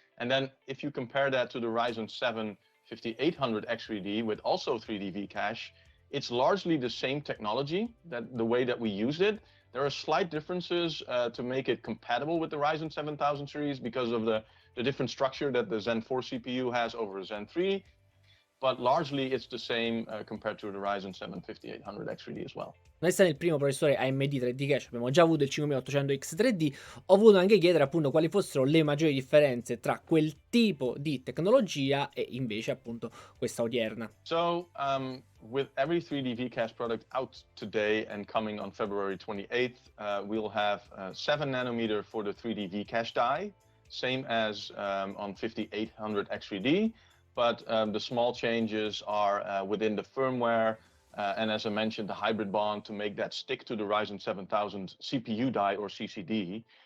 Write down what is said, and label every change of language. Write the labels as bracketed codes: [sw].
[en] And then if you compare that to the Ryzen 7 5800X3D with also 3D V cache, it's largely the same technology, that the way that we used it. There are slight differences to make it compatible with the Ryzen 7000 series because of the different structure that the Zen 4 CPU has over Zen 3. But largely it's the same compared to the Ryzen 7 5800X3D as well. [it] Non essendo il primo processore AMD 3D cache, abbiamo già avuto il 5800X 3D, ho voluto anche chiedere appunto quali fossero le maggiori differenze tra quel tipo di tecnologia e invece appunto questa odierna. [en] So with every 3D V cache product out today and coming on February 28th, we'll have 7 nanometer for the 3D V cache die, same as on 5800X3D. But the small changes are within the firmware, and as I mentioned, the hybrid bond to make that stick to the Ryzen 7000 CPU die or CCD.